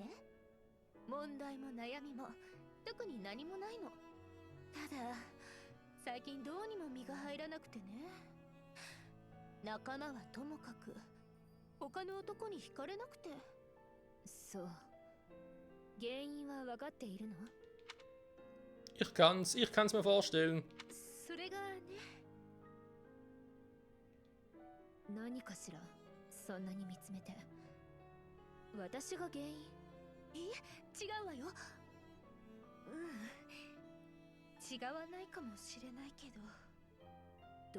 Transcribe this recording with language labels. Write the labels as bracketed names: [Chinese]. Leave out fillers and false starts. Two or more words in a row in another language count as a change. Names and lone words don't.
[Japanese] 問題も悩みも特に何もないの。ただ最近どうにも身が入らなくてね。仲間はともかく他の男に惹かれなくて。そう、原因は分かっているの？ [German] Ich kann's mir vorstellen. [Japanese] それがね。何かしら、そんなに見つめて。私が原因？いえ、違うわよ。違わないかもしれないけど。